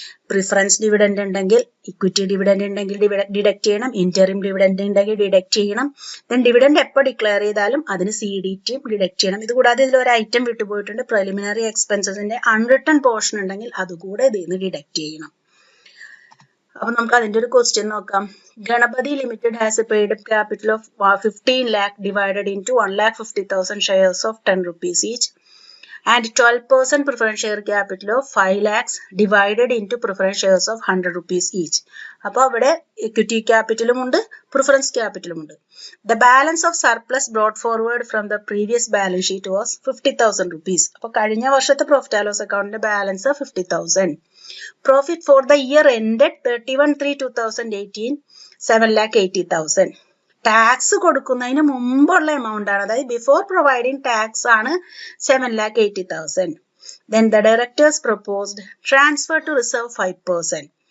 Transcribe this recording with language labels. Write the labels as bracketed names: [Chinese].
[Malayalam] Preference dividend ഉണ്ടെങ്കിൽ, equity dividend ഉണ്ടെങ്കിൽ deduct ചെയ്യണം. ഇന്ററിം ഡിവിഡൻഡ് ഉണ്ടെങ്കിൽ ഡിഡക്റ്റ് ചെയ്യണം. ദെൻ ഡിവിഡൻഡ് എപ്പോൾ ഡിക്ലെയർ ചെയ്താലും അതിന് CDTയും ഡിഡക്റ്റ് ചെയ്യണം. ഇതുകൂടാതെ ഇതിൽ ഒരു ഐറ്റം വിട്ടുപോയിട്ടുണ്ട്, പ്രിലിമിനറി എക്സ്പെൻസസിന്റെ അൺറിട്ടൺ പോർഷൻ ഉണ്ടെങ്കിൽ അതുകൂടെ ഇതിൽ നിന്ന് ഡിഡക്റ്റ് ചെയ്യണം. അപ്പൊ നമുക്ക് അതിന്റെ ഒരു ക്വസ്റ്റ്യൻ നോക്കാം. [English] Ganapati limited has a paid up capital of 15 lakh divided into 1,50,000 shares of 10 rupees each and 12% preference share capital of 5 lakhs divided into preference shares of 100 rupees each. [Malayalam] അപ്പോൾ അവിടെ equity capitalum ഉണ്ട്, preference capitalum ഉണ്ട്. [English] The balance of surplus brought forward from the previous balance sheet was 50,000 rupees. [Malayalam] അപ്പോൾ കഴിഞ്ഞ വർഷത്തെ profit and loss അക്കൗണ്ടിന്റെ balance 50,000. [English] Profit for the year ended 31/3/2018 7,80,000. [Malayalam] Tax കൊടുക്കുന്നതിന് മുമ്പുള്ള എമൗണ്ട് ആണ്, അതായത് ബിഫോർ പ്രൊവൈഡിങ് ടാക്സ് ആണ് 7,80,000. [English] Then the directors proposed transfer to reserve 5%.